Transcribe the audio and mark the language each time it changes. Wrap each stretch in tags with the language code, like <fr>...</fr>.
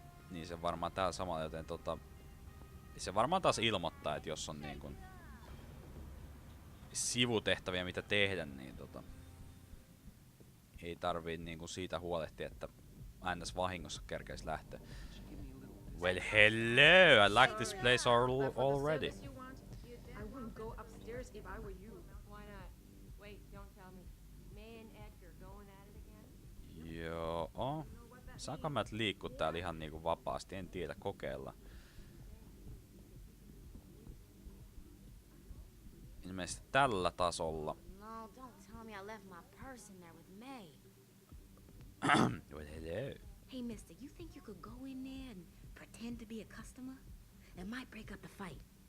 <fi>Niin se varmaan täällä samalla, joten se varmaan taas ilmoittaa, että jos on niin kuin sivutehtäviä mitä tehdä, niin ei tarvii niinku siitä huolehtia, että ns vahingossa kerkeis lähteä.</fi> <en>Well, hello! I like this place already. I wouldn't go upstairs if I were you. Why not? Wait, don't tell me. May and Edgar going at it again?</en> <fi>Joo. Saanko mä liikkua täällä ihan niinku vapaasti? En tiedä, kokeilla. Ilmeisesti tällä tasolla.</fi> <en>No, don't tell me I left my purse in there with May. Well, hello. Hey, mister, you think you could go in there and pretend to be a customer? It might break up the fight.</en>